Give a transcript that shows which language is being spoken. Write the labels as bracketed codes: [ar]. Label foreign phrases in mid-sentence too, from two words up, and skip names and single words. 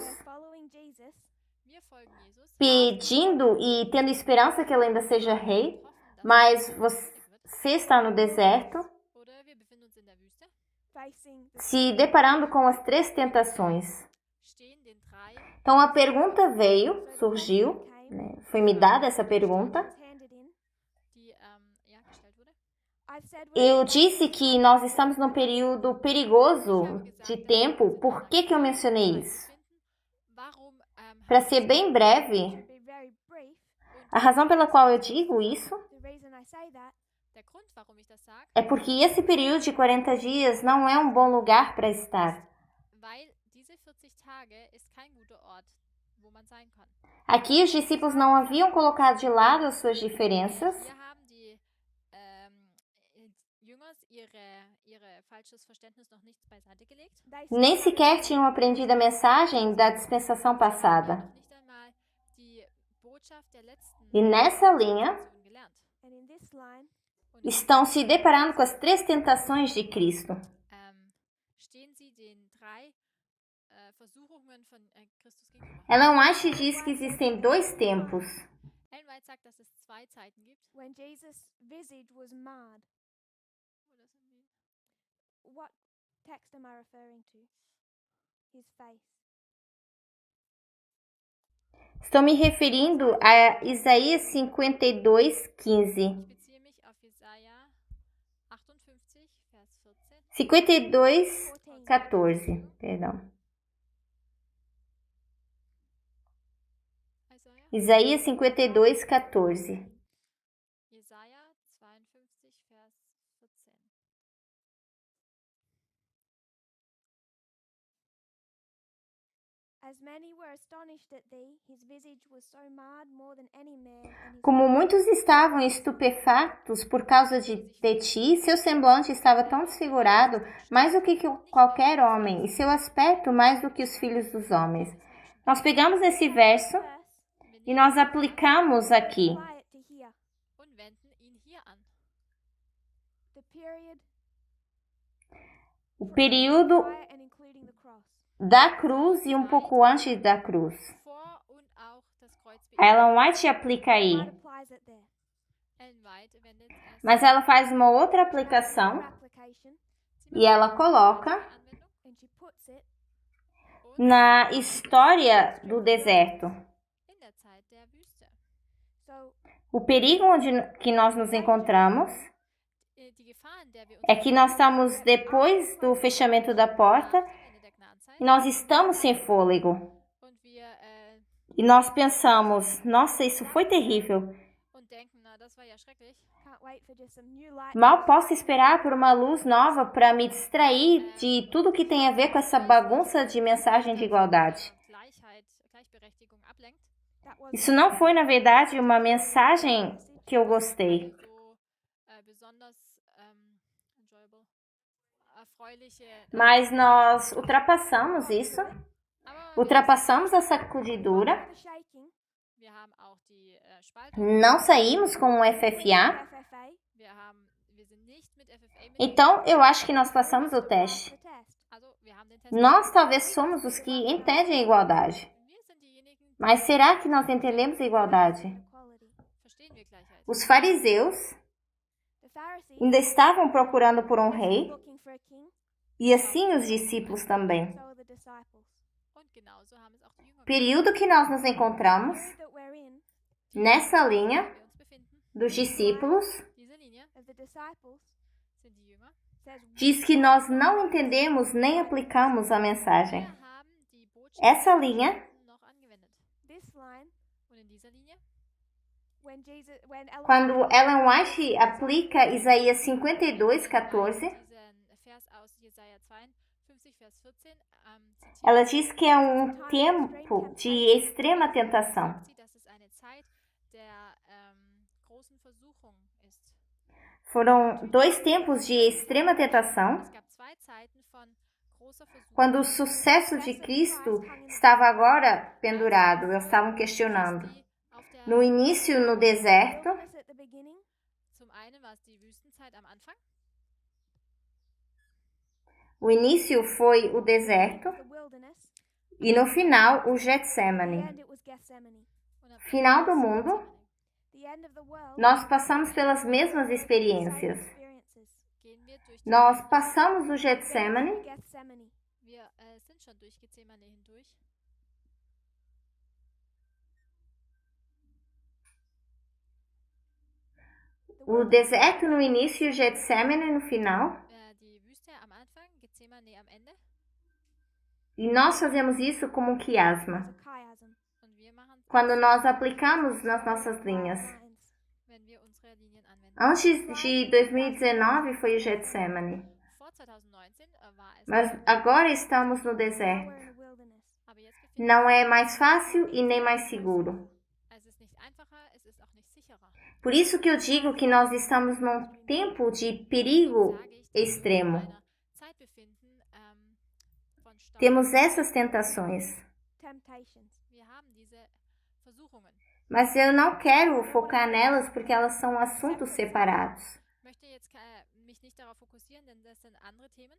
[en] You're following Jesus, [de] wir folgen Jesus, [pt] pedindo e tendo esperança que ele ainda seja rei, [de] hoffen, dass [pt] mas [de] er [pt] você está no deserto, [de] oder wir befinden uns in der Wüste, [en] facing the [pt] se deparando com as 3 tentações. [de] stehen den drei [pt] Então, a pergunta veio, surgiu, né? Foi me dada essa pergunta. [en] was handed in. [de] die gestellt wurde. [en] I've said [pt] Eu disse que nós estamos num período perigoso de tempo. Por que eu mencionei isso? [de] Warum [pt] Para ser bem breve, [en] to be very brief. [pt] a razão pela qual eu digo isso [en] The reason I say that [de] der Grund, warum ich das sage, [pt] é porque esse período de 40 dias não é um bom lugar para estar. [de] weil diese 40 Tage ist kein guter Ort, wo man sein kann. [pt] Aqui os discípulos não haviam colocado de lado as suas diferenças, [de] Hier haben die Jüngers ihre falsches Verständnis noch nicht beiseite gelegt. [en] they [pt] nem [en] still [pt] sequer tinham aprendido a mensagem da dispensação passada. [de] Noch nicht einmal die Botschaft der letzten [pt] E nessa linha, [de] Dispensation gelernt. [en] and in this line [de] Und [pt] estão se deparando com as 3 tentações de Cristo. [de] stehen sie den drei Versuchungen von Christus gegenüber. [pt] Ellen White diz que existem 2 tempos. [de] Ellen White sagt, dass es 2 Zeiten gibt. [en] when Jesus' visage was marred. What does it mean? What text am I referring to? His face. [pt] Estou me referindo a Isaías 52:15. [de] Ich beziehe mich auf Jesaja 58, Vers 14. [pt] 52:14, perdão. [de] Jesaja [pt] Isaías 52:14. [de] Jesaja 52, Vers 14. [en] As many were astonished at thee, his visage was so marred more than any man, and his [pt] Como muitos estavam estupefatos por causa de ti, seu semblante estava tão desfigurado, mais do que qualquer homem, e seu aspecto mais do que os filhos dos homens. Nós pegamos esse verso e nós aplicamos aqui. [en] apply it to here. [de] und wenden ihn hier an. [en] The period [pt] O período [en] prior and including the cross. [pt] da cruz e um pouco antes da cruz. [de] Vor und auch das Kreuz [pt] A Ellen White aplica aí, [en] White applies it there. [de] Ellen White wendet es [pt] mas ela faz uma outra aplicação [en] Her application, [pt] e ela coloca [de] Anwendung [en] and she puts it [de] und [pt] na história do deserto. [de] in der Zeit der Wüste. [en] so [pt] O perigo que nós nos encontramos [de] Die Gefahr, in der wir uns [pt] é que nós estamos depois do fechamento da porta [de] Ende der Gnadenzeit [pt] e nós estamos sem fôlego. [de] und wir [pt] E nós pensamos, nossa, isso foi terrível. [de] und denken, na, das war ja schrecklich. [en] can't wait for just some new light. [pt] Mal posso esperar por uma luz nova para me distrair de tudo que tem a ver com essa bagunça de mensagem de igualdade. [de] Gleichheit, Gleichberechtigung ablenkt. [en] That was [pt] Isso não foi, na verdade, uma mensagem que eu gostei. [de] So besonders enjoyable, erfreuliche. [pt] Mas nós ultrapassamos isso, [de] Aber [pt] ultrapassamos a sacudidura, [en] the shaking, [de] wir haben auch die Spaltung. [pt] não saímos com um FFA. FFA, [de] Wir sind nicht mit FFA mit. [pt] Então, eu acho que nós passamos o teste. [en] the test. [de] Also, wir haben den Test. [pt] Nós talvez somos os que entendem a igualdade. [de] Wir sind diejenigen, die [pt] Mas será que nós entendemos a igualdade? [en] Equality. [de] verstehen wir Gleichheit. [pt] Os fariseus [en] The Pharisees [pt] ainda estavam procurando por um rei, [en] looking for a king, [pt] e assim os discípulos também. [en] so are the disciples. [de] Und genauso haben es auch die Jünger. [pt] Período que nós nos encontramos [en] The period that we're in [pt] nessa linha [de] Wir uns befinden. [pt] dos discípulos [de] Diese Linie [en] of the disciples [de] sind die Jünger. [en] says [pt] diz que nós não entendemos nem aplicamos a mensagem. [de] Wir haben die Botschaft [pt] Essa linha, [de] noch angewendet. [en] this line [de] Und in dieser Linie, [en] when Ellen [pt] quando [en] White [pt] Ellen White aplica Isaías 52:14, [de] diesen Vers aus Jesaja 52, Vers 14, zitiert [pt] ela diz que é um tempo de extrema tentação. [de] sie, dass es eine Zeit der großen Versuchung ist. [pt] Foram 2 tempos de extrema tentação, [de] Es gab 2 Zeiten von großer Versuchung. [pt] quando o sucesso de Cristo estava agora pendurado. Eles estavam questionando. [de] Die auf der, [pt] No início, no deserto, [en] wilderness at the beginning, [de] zum einen war es die Wüstenzeit am Anfang. [pt] o início foi o deserto [en] the wilderness, [pt] e no final o [en] the [pt] Getsemane. [en] end it was Gethsemane. [de] Und am [pt] Final [de] Ende [pt] do [de] war es [pt] mundo, [de] Gethsemane. [en] The end of the world, [pt] nós passamos pelas mesmas [en] same [pt] experiências. [en] experiences. [de] Gehen wir durch die [pt] Nós passamos o Getsemane [de] Gethsemane. Wir sind schon durch Gethsemane hindurch. [pt] o deserto no início e o Getsemane no final. [de] Die Wüste am Anfang, Gethsemane am Ende. [pt] E nós fazemos isso como um quiasma, [en] It's a chiasm. [de] Und wir machen [pt] quando nós aplicamos nas nossas linhas. [en] Lines. [de] wenn wir unsere Linien anwenden. [pt] Antes de 2019 foi o Getsemane, [de] Vor 2019 war es, [pt] mas agora estamos no [en] Now [pt] deserto. [en] we're in the wilderness. [de] aber jetzt befinden [pt] Não é mais fácil e nem mais seguro. [de] es ist nicht einfacher, es ist auch nicht sicherer. [pt] Por isso que eu digo que nós estamos num tempo de perigo [de] Sage ich, dass wir uns in [pt] extremo. [de] einer Zeit befinden von Stau. [pt] Temos essas tentações, [en] Temptations. [de] Wir haben diese Versuchungen. [pt] mas eu não quero focar nelas porque elas são assuntos separados. [de] Ich möchte jetzt mich nicht darauf fokussieren, denn das sind andere Themen.